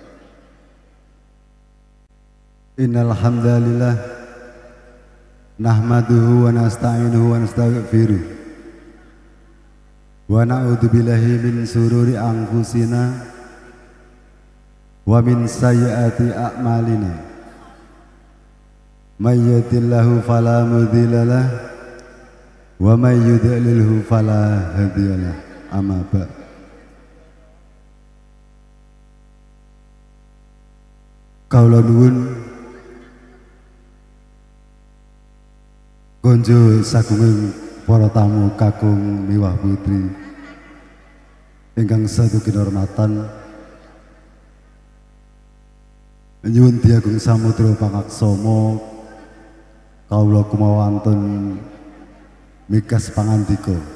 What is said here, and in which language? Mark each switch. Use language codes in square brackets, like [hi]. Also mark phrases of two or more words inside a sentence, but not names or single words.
[ar] إن الحمد لله نحمده ونستعينه ونستغفره ونعوذ بالله من شرور أنفسنا ومن سيئات أعمالنا. من يهده الله فلا مضل له ومن يضلل فلا هادي له. أما بعد. [jv] Kaula nuwun konjo sagunging para tamu kakung miwah putri ingkang satu kinurmatan, nyuwun diagung samudra pangaksama kaula kumawantun mikas pangandika.